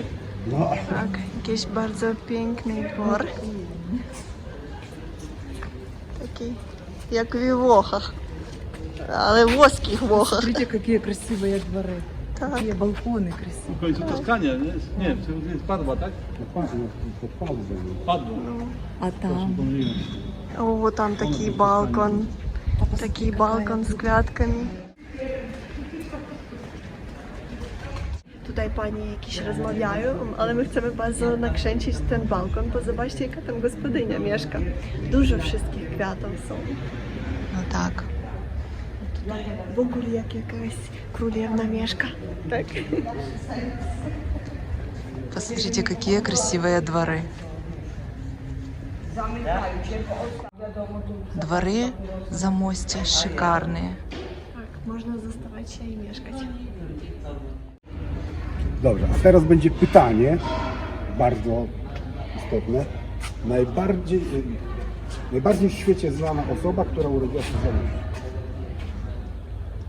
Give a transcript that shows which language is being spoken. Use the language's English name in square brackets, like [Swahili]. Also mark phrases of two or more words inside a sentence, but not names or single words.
[Polish] No, Tak, jakiś bardzo piękny dwór. Taki jak w Włochach, ale włoskich Włochach. [Russian] Смотрите, какие красивые дворы. [Polish] Tak. [Russian] Какие балконы красивые. [Polish] W końcu Toskania, nie? Nie, to jest padła, tak? Padła. [Russian] А там [Polish] Pomyliłem. O, tam taki balkon z kwiatkami. Tutaj pani jakieś rozmawiają, ale my chcemy bardzo nakręcić ten balkon, bo zobaczcie, jaka tam gospodynia mieszka. Dużo wszystkich kwiatów są. No tak. W ogóle jak jakaś królewna mieszka. Tak? [Russian] Посмотрите, какие красивые дворы. Дворы Замостья шикарные. [Polish] Tak, można zostawać się i mieszkać. Dobrze, a teraz będzie pytanie, bardzo istotne. Najbardziej w świecie znana osoba, która urodziła się w Zamościu.